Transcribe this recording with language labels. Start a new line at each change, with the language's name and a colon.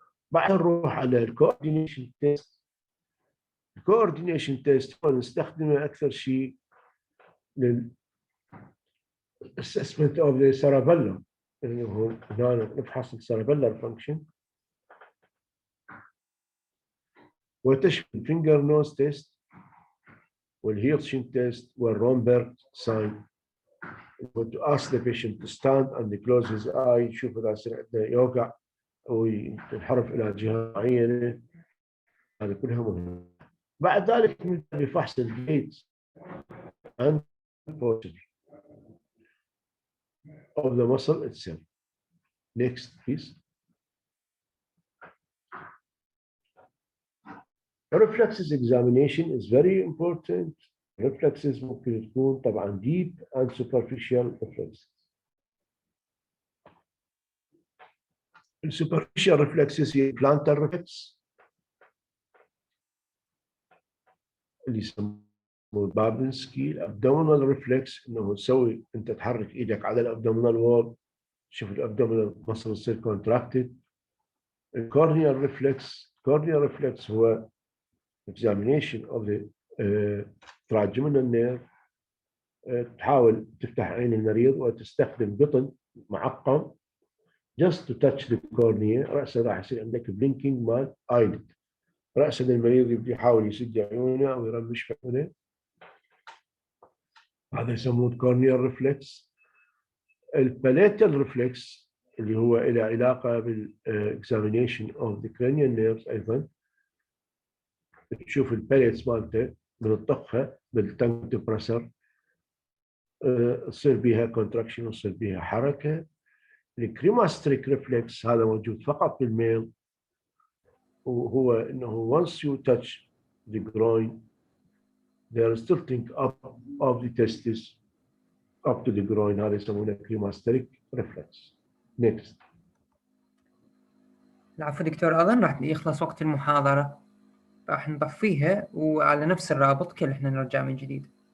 Arabic: بعدين نروح على الكوردينيشن تيست. الكوردينيشن تيست نستخدمه اكثر شيء لل
English: assessment of the cerebellum،
Arabic: اللي هو هنا نفحص السيربيلر فانكشن، وتشمل الفينجر نوز تيست والهيرشن تيست والرومبرت ساين.
English: to ask the patient to stand and close his eye،
Arabic: يشوف اذا يصير عنده يوقع او ينحرف الى جهه معينه، هذه كلها مهمه. بعد ذلك نبدا بفحص الجيت
English: and posture of the muscle itself. Next please. Reflexes examination is very important. Reflexes
Arabic: ممكن تكون طبعا
English: deep and superficial reflexes.
Arabic: السوبرفيشال reflexes هي
English: plantar reflex
Arabic: اللي يسموه بابنسكي. الابدومينال reflex انه تسوي انت تحرك ايدك على الابدومينال وول، شوف الابدومينال muscle يصير contracted.
English: الكورنيال reflex هو examination of the trigeminal nerve.
Arabic: تحاول تفتح عين المريض وتستخدم قطن معقم
English: just to touch the cornea.
Arabic: رأسه راح يصير عندك blinking مال eyelid، رأس المريض يبدي يحاول يسد عيونه او يرمش في عيونه، هذا يسموه corneal reflex. الباليتال reflex اللي هو له علاقه بالاكزامينيشن
English: of the cranial nerves
Arabic: ايضا، تشوف الباليتس مالته بنطخها بالتنج ديبرسر، تصير بها كونتراكشن وتصير بها حركه. الكريماستريك ريفلكس هذا موجود فقط بالميل، وهو انه
English: once you touch the groin
Arabic: there is tilting up of the testis up to the groin، هذا يسمونه كريماستريك ريفلكس.
English: next.
Arabic: العفو دكتور، اظن راح يخلص وقت المحاضره، راح نطفيها وعلى نفس الرابط كل احنا نرجع من جديد.